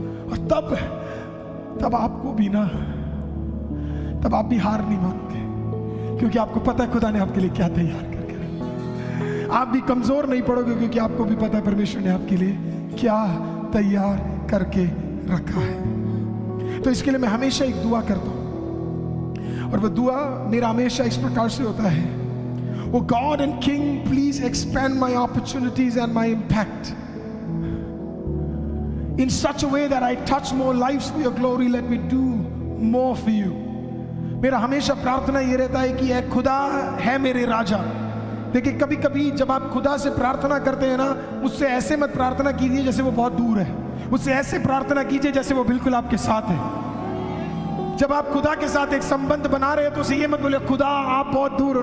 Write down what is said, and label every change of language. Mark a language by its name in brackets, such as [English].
[Hindi] और तब आपको भी ना, तब आप भी हार नहीं मानोगे, क्योंकि आपको पता है खुदा ने आपके लिए क्या तैयार करके रखा। आप भी कमजोर नहीं पड़ोगे, क्योंकि आपको भी पता है परमेश्वर ने आपके लिए क्या तैयार करके रखा है। तो इसके लिए मैं हमेशा एक दुआ करता हूं, और वह दुआ मेरा हमेशा इस प्रकार से होता है, [English] Oh God and King, please expand my opportunities and my impact in such a way that I touch more lives for your glory. Let me do more for you। [Hindi] मेरा हमेशा प्रार्थना ये रहता है कि ऐ खुदा है मेरे राजा। देखिए, कभी कभी जब आप खुदा से प्रार्थना करते हैं ना, उससे ऐसे मत प्रार्थना कीजिए जैसे वो बहुत दूर है। उससे ऐसे प्रार्थना कीजिए जैसे वो बिल्कुल आपके साथ है। जब आप खुदा के साथ एक संबंध बना रहे हैं तो उसे ये मत बोले खुदा आप बहुत दूर हो।